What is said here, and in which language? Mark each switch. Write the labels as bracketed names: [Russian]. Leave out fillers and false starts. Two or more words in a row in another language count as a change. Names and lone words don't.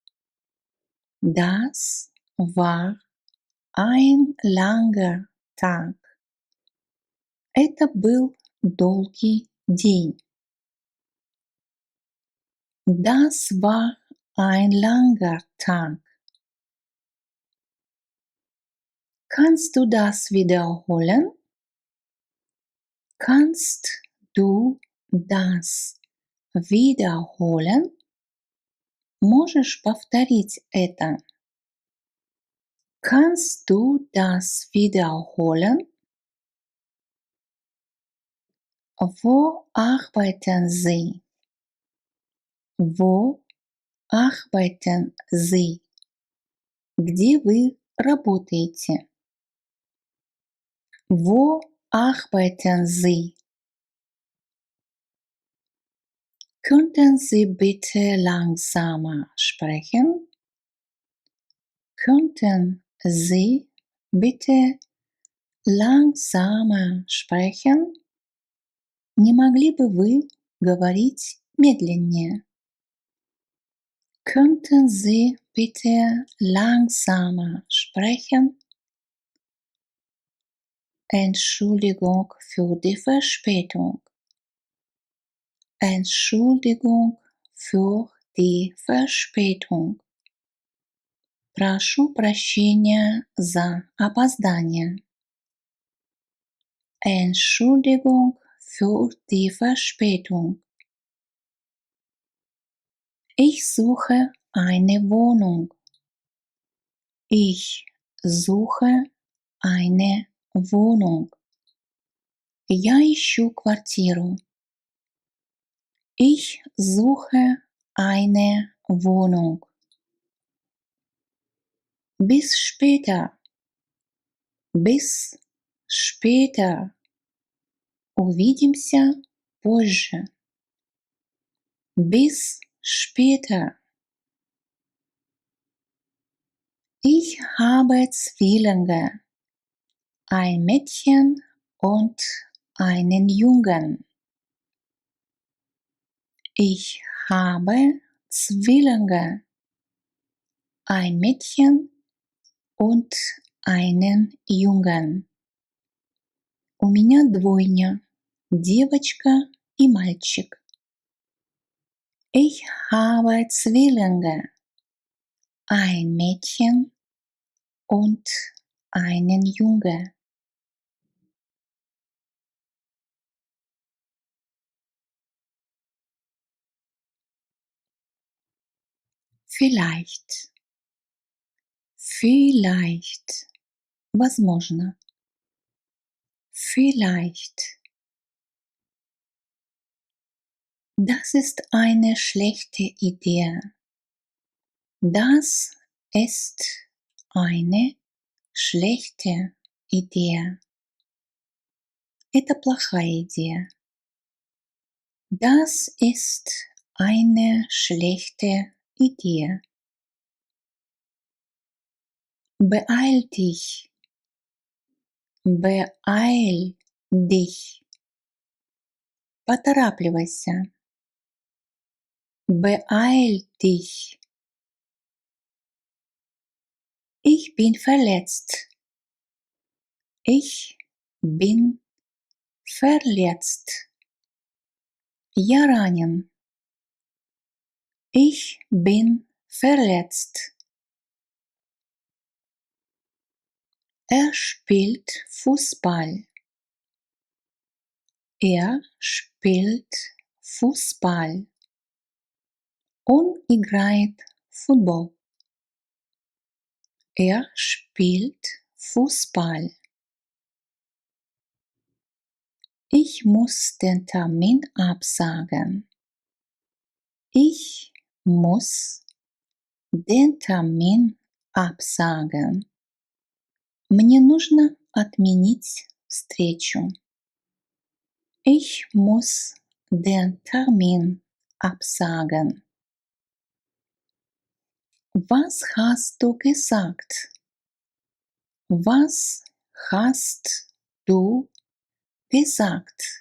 [German] Das war ein langer Tag. [Russian] Это был долгий день. [German] Das war ein langer Tag. Kannst du das wiederholen? Kannst du das wiederholen? [Russian] Можешь повторить это? [German] Kannst du das wiederholen? Wo arbeiten Sie? Wo arbeiten Sie? [Russian] Где вы работаете? [German] Wo arbeiten Sie? Könnten Sie bitte langsamer sprechen? Könnten Sie bitte langsamer sprechen? [Russian] Не могли бы вы говорить медленнее? [German] Könnten Sie bitte langsamer sprechen? Entschuldigung für die Verspätung. Entschuldigung für die Verspätung. [Russian] Прошу прощения за опоздание. [German] Entschuldigung für die Verspätung. Ich suche eine Wohnung. Ich suche eine Wohnung. [Russian] Я ищу квартиру. [German] Ich suche eine Wohnung. Bis später. Bis später. [Russian] Увидимся позже. [German] Bis später. Ich habe Zwillinge. Ein Mädchen und einen Jungen. Ich habe Zwillinge. Ein Mädchen und einen Jungen. [Russian] У меня двойня. Девочка и мальчик. [German] Ich habe Zwillinge. Ein Mädchen und einen Junge. Vielleicht. Vielleicht. Возможно. Vielleicht. Das ist eine schlechte Idee. Das ist eine schlechte Idee. [Russian] Это плохая идея. [German] Das ist eine schlechte Idee. Beeil dich. Beeil dich. Поторапливайся. Beeil dich. Ich bin verletzt. Ich bin verletzt. [Russian] Я ранен. [German] Ich bin verletzt. Er spielt Fußball. Er spielt Fußball. [Russian] Он играет в футбол. [German] Er spielt Fußball. Ich muss den Termin absagen. Ich muss den Termin absagen. [Russian] Мне нужно отменить встречу. [German] Ich muss den Termin absagen. Was hast du gesagt? Was hast du gesagt?